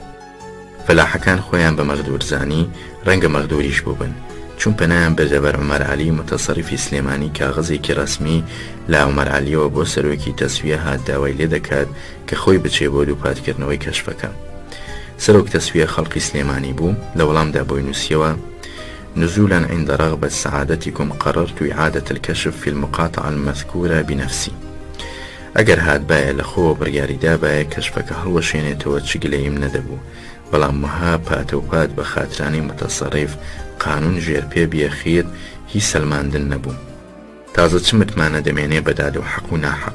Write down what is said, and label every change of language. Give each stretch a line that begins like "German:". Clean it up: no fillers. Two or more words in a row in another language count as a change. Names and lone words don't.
Central Kurdish: فەلاحەکان خۆیان بە مەغدورزانی ڕەنگە مەغدوریش بووبن، چون پەنایان بەرجەبەر عومەر عەلی متەسەڕیفی سلێمانی کاغەزێکی ڕەسمی لە عومەر عەلیەوە بۆ سەرۆکی تەسویە هات داوای لێ دەکات کە خۆی بچێ بۆ دووپاتکردنەوەی کەشفەکە. سەرۆک تەسویە خەڵقی سلێمانی بوو، لە وەڵامدا بۆی نووسیەوە:
Arabic: نزولا عند رغبة سعادتكم قررت إعادة الكشف في المقاطعة المذكورة بنفسي.
Central Kurdish: ئەگەر هات باە لە خۆ بڕیاریدا باە کەشفەکە هەڵوەشێنێتەوە چگلەیم نەدەبوو، بەڵام وها پاتەوپات بە خاترانی متەسەڕیف قانون ژێر پێ بیەخیر هی سەلماندن نەبوو. تازە چ متمانە دەمێنێ بەداد و حەق و ناحەق.